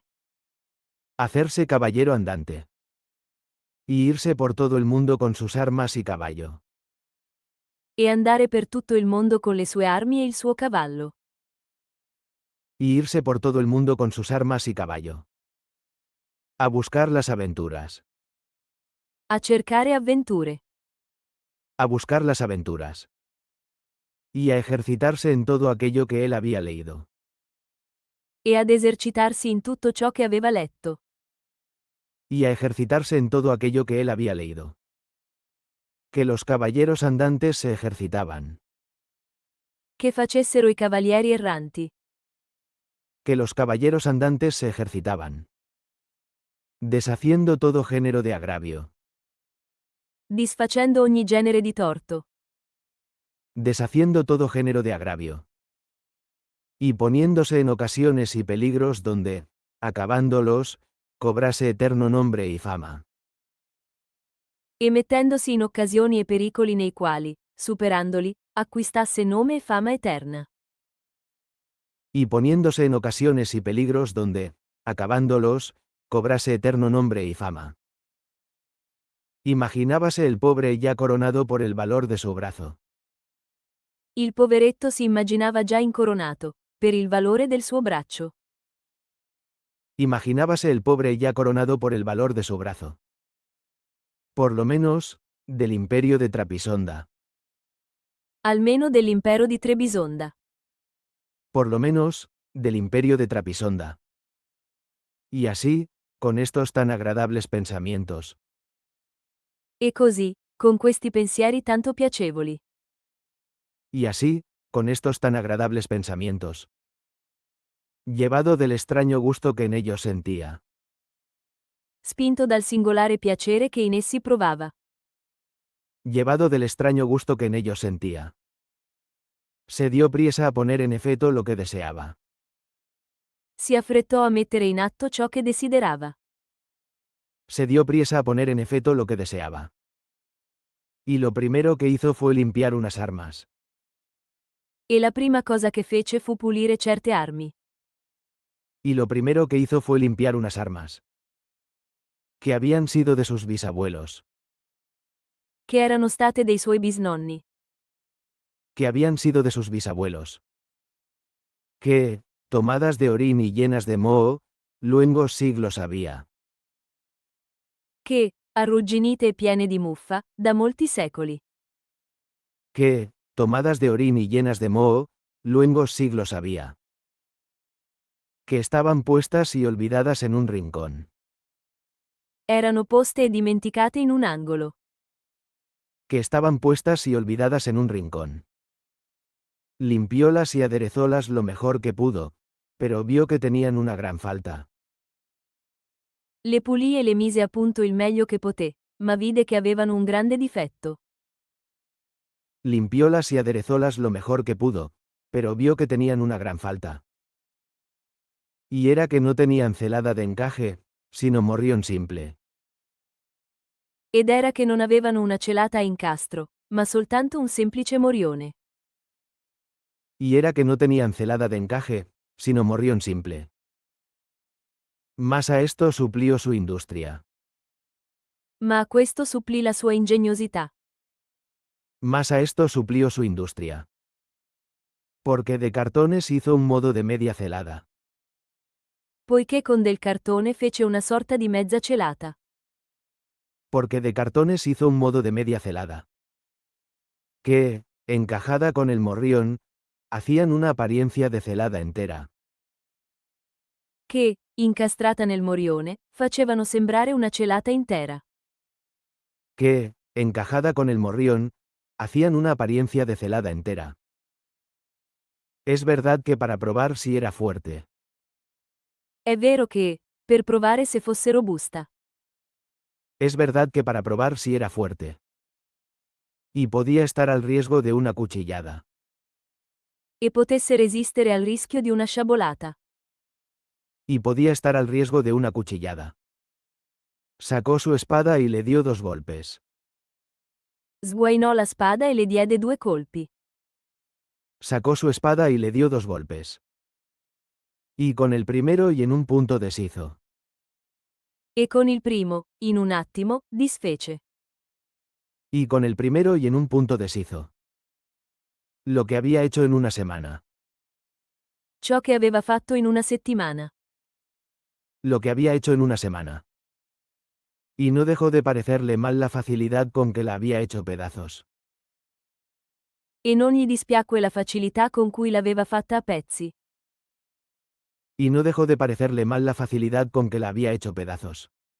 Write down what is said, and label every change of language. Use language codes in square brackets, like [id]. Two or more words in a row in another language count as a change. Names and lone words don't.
[es] Hacerse caballero andante. Y irse por todo el mundo con sus armas y caballo. [it] E andare per tutto il mondo con le sue armi e il suo cavallo. [es] Y irse por todo el mundo con sus armas y caballo. A buscar las aventuras. [it] A cercare avventure. [es] A buscar las aventuras. Y a ejercitarse en todo aquello que él había leído. [it] E ad esercitarsi in tutto ciò che aveva letto. [es] Y a ejercitarse en todo aquello que él había leído. Que los caballeros andantes se ejercitaban. [it] Che facessero i cavalieri erranti. [es] Que los caballeros andantes se ejercitaban. Deshaciendo todo género de agravio. [it] Disfacendo ogni genere di torto. [es] Deshaciendo todo género de agravio. Y poniéndose en ocasiones y peligros donde, acabándolos, cobrase eterno nombre y fama. [it] E mettendosi in occasioni e pericoli nei quali, superandoli, acquistasse nome e fama eterna. [es] Y poniéndose en ocasiones y peligros donde, acabándolos, cobrase eterno nombre y fama. Imaginábase el pobre ya coronado por el valor de su brazo. [it] Il poveretto si immaginava già incoronato, per il valore del suo braccio. [es] Imaginábase el pobre ya coronado por el valor de su brazo. Por lo menos, del imperio de Trapisonda. [it] Almeno dell'impero di Trebisonda. [es] Por lo menos, del imperio de Trapisonda. Y así, con estos tan agradables pensamientos. [it] E così, con questi pensieri tanto piacevoli. [es] Y así, con estos tan agradables pensamientos. Llevado del extraño gusto que en ellos sentía. [it] Spinto dal singolare piacere che in essi provava. [es] Llevado del extraño gusto que en ellos sentía. Se dio priesa a poner en efecto lo que deseaba. [it] Si affrettò a mettere in atto ciò che desiderava. [es] Se dio prisa a poner en efecto lo que deseaba. Y lo primero que hizo fue limpiar unas armas. [it] E la prima cosa che fece fu pulire certe armi, [es] Y lo primero que hizo fue limpiar unas armas. Que habían sido de sus bisabuelos. [it] che erano state dei suoi bisnonni, [es] Que habían sido de sus bisabuelos. Que, tomadas de orín y llenas de moho, luengos siglos había. [it] che, arrugginite e piene di muffa, da molti secoli, [es] Que, tomadas de orín y llenas de moho, luengos siglos había. Que estaban puestas y olvidadas en un rincón. [it] erano poste e dimenticate in un angolo, [es] Que estaban puestas y olvidadas en un rincón. Limpiólas y aderezólas lo mejor que pudo, pero vio que tenían una gran falta. [it] le pulì e le mise a punto il meglio che poté, ma vide che avevano un grande difetto. [es] Limpiólas y aderezólas lo mejor que pudo, pero vio que tenían una gran falta. Y era que no tenían celada de encaje, sino morrión simple. [it] Ed era che non avevano una celata a incastro, ma soltanto un semplice morione. [es] Y era que no tenían celada de encaje, sino morrión simple. Mas a esto suplió su industria. [it] Ma a questo supplì la sua ingegnosità, [es] Mas a esto suplió su industria. Porque de cartones hizo un modo de media celada. [it] poiché con del cartone fece una sorta di mezza celata, [es] Porque de cartones hizo un modo de media celada. Que, encajada con el morrión, hacían una apariencia de celada entera. [it] che, incastrata nel morione, facevano sembrare una celata intera. [es] Que, encajada con el morrión, hacían una apariencia de celada entera. Es verdad que para probar si era fuerte. [it] È vero che, per provare se fosse robusta, [es] Es verdad que para probar si era fuerte. Y podía estar al riesgo de una cuchillada. [it] e potesse resistere al rischio di una sciabolata, [es] Y podía estar al riesgo de una cuchillada. Sacó su espada y le dio 2 golpes. [it] sguainò la spada e le diede 2 colpi, [es] Sacó su espada y le dio 2 golpes. Y con el primero y en un punto deshizo. [it] e con il primo, in un attimo, disfece. [es] Y con el primero y en un punto deshizo. Lo que había hecho en una semana. [it] Ciò che aveva fatto in una settimana. [es] Lo que había hecho en una semana. Y no dejó de parecerle mal la facilidad con que la había hecho pedazos. [it] E non gli dispiacque la facilità con cui l'aveva fatta a pezzi. [es] Y no dejó de parecerle mal la facilidad con que la había hecho pedazos.